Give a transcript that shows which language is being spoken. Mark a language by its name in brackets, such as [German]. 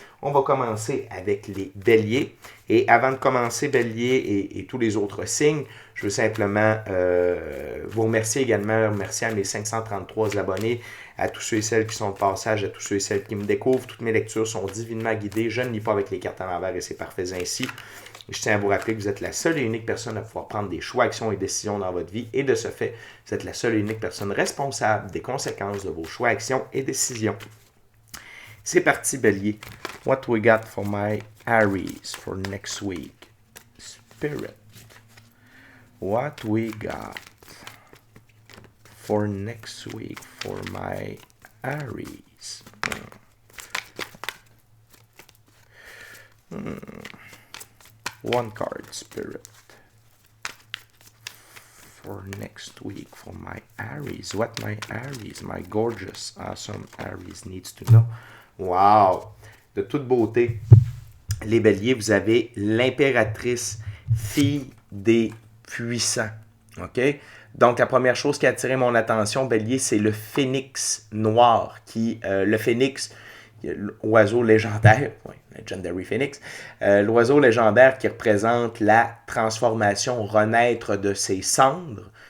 [French] On va commencer avec les béliers. Et avant de commencer bélier et tous les autres signes, je veux simplement vous remercier également, remercier à mes 533 abonnés, à tous ceux et celles qui sont de passage, à tous ceux et celles qui me découvrent. Toutes mes lectures sont divinement guidées. Je ne lis pas avec les cartes à l'envers et c'est parfait ainsi. Je tiens à vous rappeler que vous êtes la seule et unique personne à pouvoir prendre des choix, actions et décisions dans votre vie. Et de ce fait, vous êtes la seule et unique personne responsable des conséquences de vos choix, actions et décisions. C'est parti, bélier. [English] What we got for my Aries for next week? Spirit. What we got for next week for my Aries? One card, Spirit. For next week for my Aries. What my Aries, my gorgeous, awesome Aries needs to know. Wow! [French] De toute beauté, les béliers, vous avez l'impératrice, fille des puissants. OK? Donc, la première chose qui a attiré mon attention, bélier, c'est le phénix noir. Le phénix, l'oiseau légendaire, oui, [English] Legendary Phoenix, [French] l'oiseau légendaire qui représente la transformation, renaître de ses cendres.